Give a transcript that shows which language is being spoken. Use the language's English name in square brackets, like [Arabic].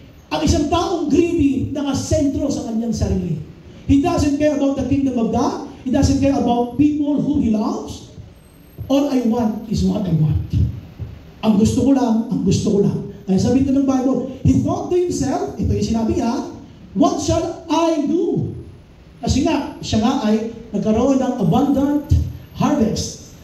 [Filipino] Ang isang taong greedy, nakasentro sa kanyang sarili. [English] He doesn't care about the kingdom of God. He doesn't care about people who he loves. All I want is what I want. [Filipino] Ang gusto ko lang, ang gusto ko lang. Kaya sabi ito ng Bible, [English] he thought to himself, [Filipino] ito yung sinabi niya, [English] what shall I do? [Filipino] Kasi nga, siya nga ay nagkaroon ng abundant harvest.